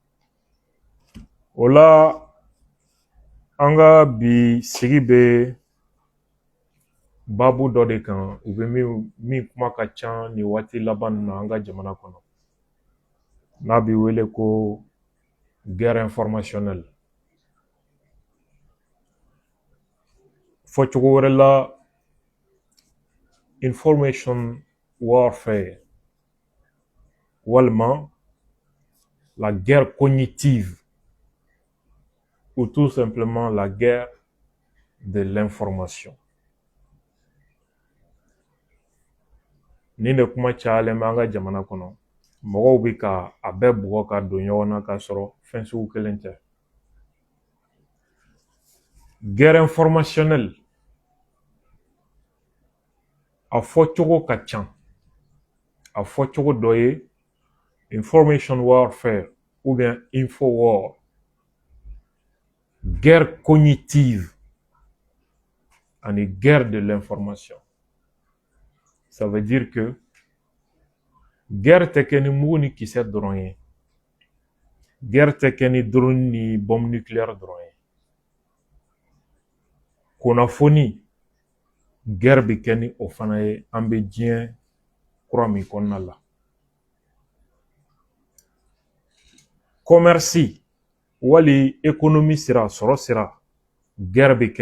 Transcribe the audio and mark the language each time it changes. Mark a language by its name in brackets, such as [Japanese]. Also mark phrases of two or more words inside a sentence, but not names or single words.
[Bambara] o la an ka bi sigi bɛ baabu dɔ de kan u bɛ min kuma ka ca nin waati laban nin na an ka jamana kɔnɔ n'a bɛ wele ko [French] guerre informationnelle [Bambara] fɔ cogo wɛrɛ la [English] information warfare [Bambara] walima [French] la guerre cognitive ou tout simplement la guerre de l'information [Bambara] nin de kuma cayalen bɛ an ka jamana kɔnɔ mɔgɔw bɛ ka a bɛɛ bugɔ ka don ɲɔgɔn na k'a sɔrɔ fɛn sugu kelen tɛ [French] guerre informationnelle [Bambara] a fɔcogo ka ca a fɔcogo dɔ ye [English] information warfare [French] ou bien [English] info war [French] guerre cognitive [Bambara] ani [French] guerre de l'information ça veut dire que guerre [Bambara] tɛ kɛ ni mugu ni kisɛ dɔrɔn ye guerre tɛ kɛ ni drone ni [French] bombe nucléaire [Bambara] dɔrɔn ye kunnafoni guerre bɛ kɛ ni o fana ye an bɛ diɲɛ kura min kɔnɔna la commerce wali économie sira sɔrɔ sira guerre bɛ kɛ